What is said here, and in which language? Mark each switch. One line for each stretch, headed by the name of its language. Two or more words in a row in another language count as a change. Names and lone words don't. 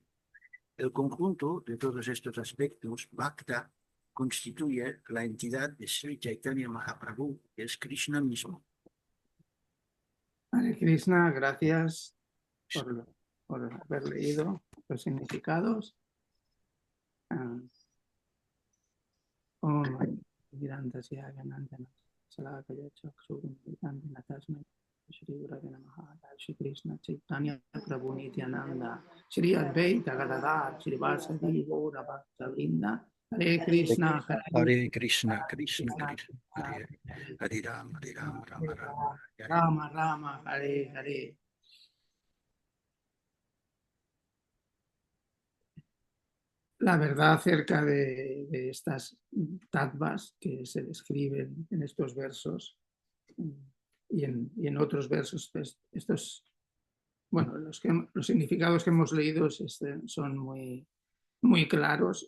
Spanish: El conjunto de todos estos aspectos, Bhakta, constituye la entidad de Sri Chaitanya Mahaprabhu, que es Krishna mismo. Hare Krishna, gracias por haber leído los significados. Shri Krishna Chaitanya Prabhu Nityananda Shri Advaita Gadadhar Shri Vasadi Gaura Bhakta-vrinda. Hare Krishna Hare Krishna, Krishna Krishna, Hare Rama, Rama Rama, Rama Rama, Hare Hare. La verdad acerca de estas tattvas que se describen en estos versos y en otros versos, pues los significados que hemos leído son muy claros.